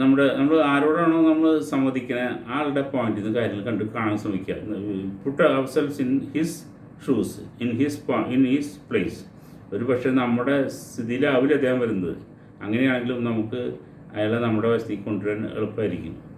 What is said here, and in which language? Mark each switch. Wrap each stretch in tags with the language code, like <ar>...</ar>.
<ml>നമ്മൾ ആരോടാണോ നമ്മൾ സമ്മതിക്കുന്നത് ആളുടെ പോയിന്റിൽ നിന്ന് കാര്യങ്ങൾ കാണാൻ ശ്രമിക്കുക.</ml> <en>Put ourselves in his shoes, in his place.</en> <ml>ഒരു പക്ഷേ നമ്മുടെ സ്ഥിതിയിലാവില്ല അദ്ദേഹം വരുന്നത്. അങ്ങനെയാണെങ്കിലും നമുക്ക് അയാളെ നമ്മുടെ വശത്തേക്ക് കൊണ്ടുവരാൻ എളുപ്പമായിരിക്കും.</ml>